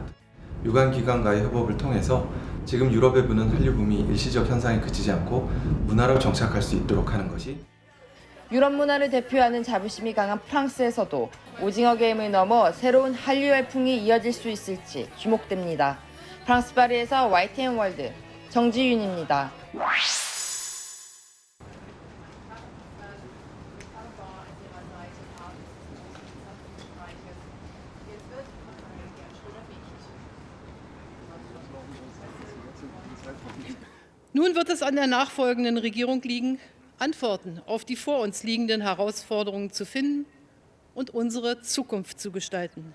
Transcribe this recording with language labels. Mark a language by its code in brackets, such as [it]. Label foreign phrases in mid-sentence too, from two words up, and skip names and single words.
[ko] 유관기관과의 협업을 통해서 지금 유럽에 부는 한류 붐이 일시적 현상에 그치지 않고 문화로 정착할 수 있도록 하는 것이 유럽 문화를 대표하는 자부심이 강한 프랑스에서도 오징어 게임을 넘어 새로운 한류 열풍이 이어질 수 있을지 주목됩니다. 프랑스 파리에서 YTN 월드 정지윤입니다. [de] Nun wird es an der nachfolgenden Regierung liegen, Antworten auf die vor uns liegenden Herausforderungen zu finden und unsere Zukunft zu gestalten.